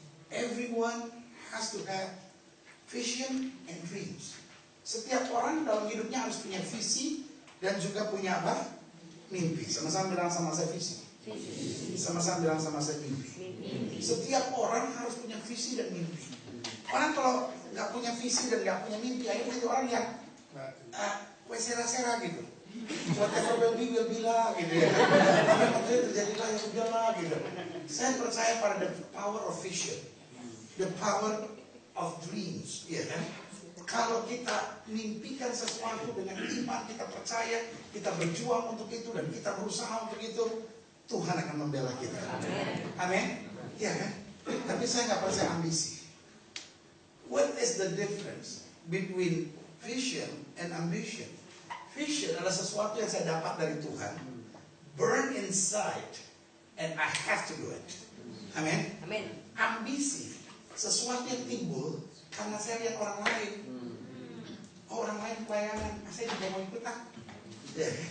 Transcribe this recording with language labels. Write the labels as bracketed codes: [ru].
[en] Everyone has to have vision and dreams. [id] Setiap orang dalam hidupnya harus punya visi dan juga punya apa? Mimpi. Sama-sama bilang sama saya visi. Sama-sama bilang sama saya mimpi. Setiap orang harus punya visi dan mimpi. Orang kalau nggak punya visi dan nggak punya mimpi, akhirnya jadi orang yang sera-sera gitu. [en] Whatever will be [id] lah gitu ya. Apa yang terjadilah ya udahlah gitu. Saya percaya pada [en] the power of vision, the power of dreams, [id] ya kan? Kalau kita mimpikan sesuatu dengan iman, kita percaya, kita berjuang untuk itu dan kita berusaha untuk itu, Tuhan akan membela kita. Amin. Ya kan? Tapi saya nggak percaya ambisi. [en] What is the difference between vision and ambition? Vision [id] adalah sesuatu yang saya dapat dari Tuhan, [en] burn inside, and I have to do it. [id] Amin. Ambisi, sesuatu yang timbul karena saya lihat orang lain. Orang lain pelayanan, saya juga mau ikutan. Ya.